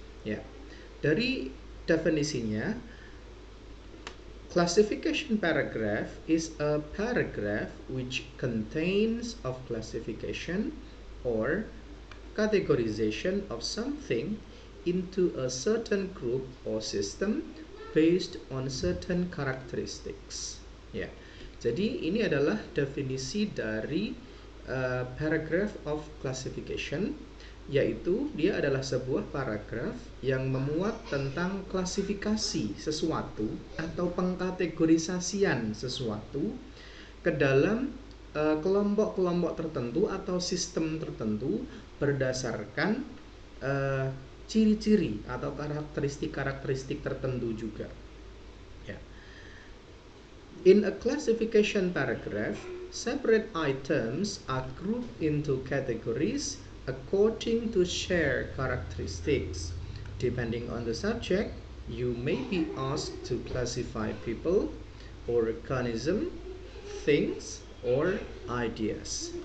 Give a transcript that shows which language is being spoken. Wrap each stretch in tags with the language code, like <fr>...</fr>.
<id>Ya, dari definisinya,</id> <en>classification paragraph is a paragraph which contains of classification or categorization of something into a certain group or system based on certain characteristics.</en> <id>Ya. Jadi ini adalah definisi dari paragraph of classification, yaitu dia adalah sebuah paragraf yang memuat tentang klasifikasi sesuatu atau pengkategorisasian sesuatu ke dalam kelompok-kelompok tertentu atau sistem tertentu berdasarkan ciri-ciri atau karakteristik-karakteristik tertentu juga. Ya.</id> <en>In a classification paragraph, separate items are grouped into categories according to shared characteristics. Depending on the subject, you may be asked to classify people, organism, things, or ideas.</en>